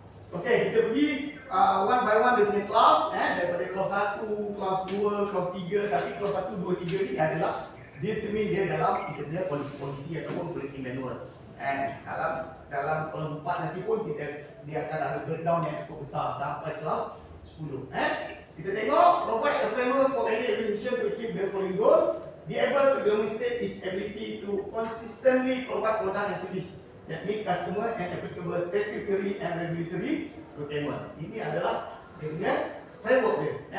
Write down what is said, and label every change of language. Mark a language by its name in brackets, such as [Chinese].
[Malay] Okay, kita pergi [English] one by one [Malay] dia punya kelas daripada kelas 1, kelas 2, kelas 3. Tapi kelas 1, 2, 3 ni adalah determine dia dalam kita punya polisi ataupun quality manual. Dalam kelas 4 nanti pun dia akan ada breakdown yang cukup besar sampai kelas 10. Kita tengok [English] provide a framework for any organization to achieve the following goal. Be able to demonstrate its ability to consistently provide product and service that meet customer and applicable statutory and regulatory requirement. [Malay] Ini adalah dia punya framework dia.